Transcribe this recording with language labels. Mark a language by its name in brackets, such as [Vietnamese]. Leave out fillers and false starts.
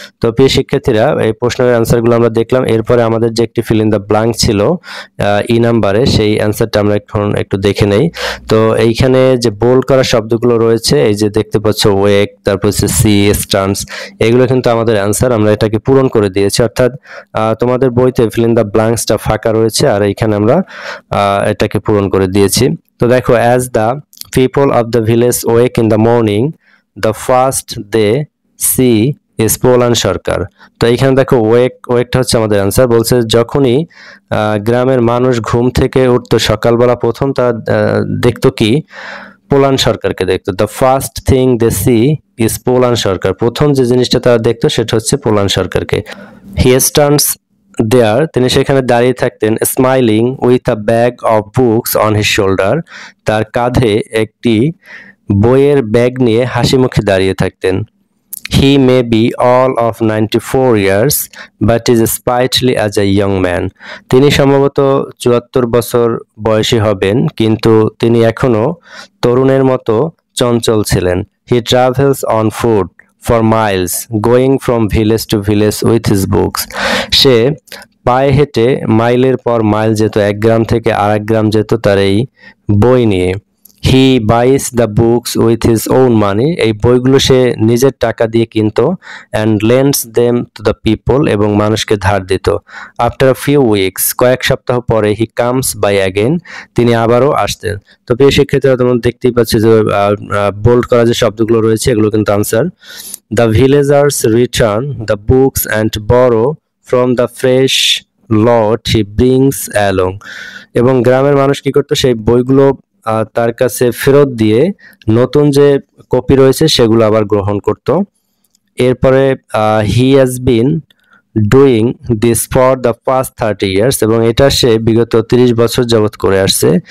[Bangla] তো প্রিয় শিক্ষার্থীরা, এই প্রশ্নের অ্যান্সারগুলো আমরা দেখলাম। এরপরে আমাদের যে একটি ফিল ইন দ্য ব্ল্যাঙ্ক ছিল ই নাম্বারে, সেই অ্যান্সারটা আমরা এখন একটু দেখে নেই। তো এইখানে যে বোল্ড করা শব্দগুলো রয়েছে, এই যে দেখতে পাচ্ছ ওয়েক, তারপর হচ্ছে সি, স্টান্স, এগুলো কিন্তু আমাদের অ্যান্সার, আমরা এটাকে পূরণ করে দিয়েছি। অর্থাৎ তোমাদের বইতে ফিল ইন দ্য ব্ল্যাঙ্কসটা ফাঁকা রয়েছে আর এইখানে আমরা এটাকে পূরণ করে দিয়েছি। তো দেখো, [English] As the people of the village wake in the morning, the first they see is Polan Sarkar. [Bangla] তো এইখানে দেখো ওয়েকটা হচ্ছে আমাদের অ্যান্সার, বলছে যখনই গ্রামের মানুষ ঘুম থেকে উঠতো সকালবেলা প্রথম তারা দেখতো কি, পোলান সরকারকে দেখতো। [English] the first thing they see is [Bangla] Pollan সরকার, প্রথম যে জিনিসটা তারা দেখতো সেটা হচ্ছে পোলান সরকারকে। [English] he stands there, [Bangla] তিনি সেখানে দাঁড়িয়ে থাকতেন, [English] smiling with a bag of books on his shoulder, [Bangla] তার কাঁধে একটি বইয়ের ব্যাগ নিয়ে হাসি মুখে দাঁড়িয়ে থাকতেন। [English] He may be all of 94 years, but is sprightly as a young man. [Bangla] তিনি সম্ভবত 74 বছর বয়সী হবেন, কিন্তু তিনি এখনো তরুণের মতো চঞ্চল ছিলেন। [English] He travels on foot for miles, going from village to village with his books. [Bangla] সে পায়ে হেঁটে মাইলের পর মাইল যেত, এক গ্রাম থেকে আরেক গ্রাম যেত তার এই বই নিয়ে। [English] He buys the books with his own money. [Bangla] এই বইগুলো সে নিজের টাকা দিয়ে কিনতো, [English] and lends them to the people, [Bangla] এবং মানুষকে ধার দিত। [English] After a few weeks, [Bangla] কয়েক সপ্তাহ পরে, [English] he comes by again, [Bangla] তিনি আবারও আসতেন। তো প্রিয় শিক্ষার্থীরা, তোমরা দেখতেই পাচ্ছ যে বোল্ড করা যে শব্দগুলো রয়েছে এগুলো কিন্তু answer. [English] The villagers return the books and borrow from the fresh lot he brings along. [Bangla] এবং গ্রামের মানুষ কি করতো, সেই বইগুলো তার কাছে ফেরত দিয়ে নতুন যে কপি রয়েছে সেগুলো আবার গ্রহণ করত। এরপরে [English] he has been doing this for the past 30 years, [Bangla] এবং এটা সে বিগত 30 বছর যাবৎ করে আসছে।